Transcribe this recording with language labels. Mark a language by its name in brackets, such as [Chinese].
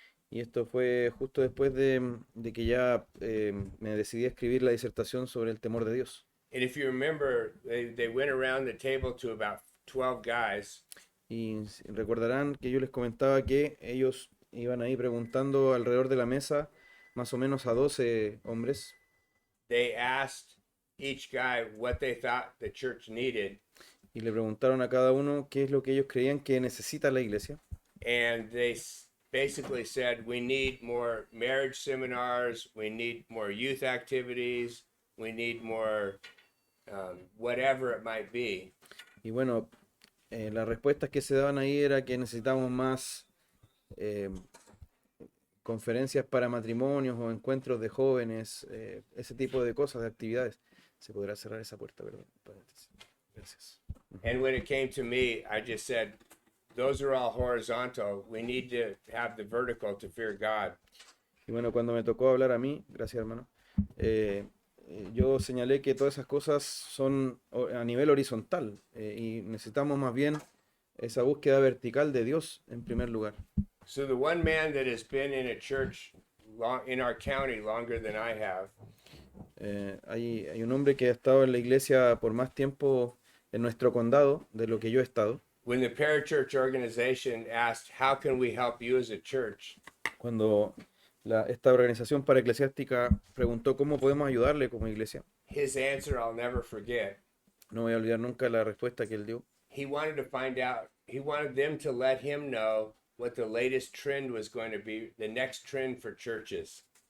[Spanish] Y esto fue justo después de que ya me decidí a escribir la disertación sobre el temor de Dios. [English] And if you remember, they went around the table to about 12 guys. [Spanish] Y recordarán que yo les comentaba que ellos iban ahí preguntando alrededor de la mesa más o menos a 12 hombres. [English] They asked each guy what they thought the church needed. [Spanish] Y le preguntaron a cada uno qué es lo que ellos creían que necesita la iglesia. [English] And they basically said, we need more marriage seminars, we need more youth activities, we need more whatever it might be. [Spanish] Y bueno, las respuestas que se daban ahí era que necesitamos más conferencias para matrimonios o encuentros de jóvenes, ese tipo de cosas, de actividades. Se podrá cerrar esa puerta, ¿verdad? Gracias. [English] And when it came to me, I just said, those are all horizontal. We need to have the vertical to fear God. [Spanish] Y bueno, cuando me tocó hablar a mí, gracias hermano, yo señalé que todas esas cosas son a nivel horizontal y necesitamos más bien esa búsqueda vertical de Dios en primer lugar. [English] So the one man that has been in a church in our county longer than I have, [Spanish] hay un hombre que ha estado en la iglesia por más tiempo en nuestro condado de lo que yo he estado. [English] when the parachurch organization asked, how can we help you as a church? [Spanish] Cuando esta organización para eclesiástica preguntó cómo podemos ayudarle como iglesia, [English] His answer I'll never forget. [Spanish] no voy a olvidar nunca la respuesta que él dio. [English] He wanted to find out, he wanted them to let him know what the latest trend was going to be, the next trend for churches.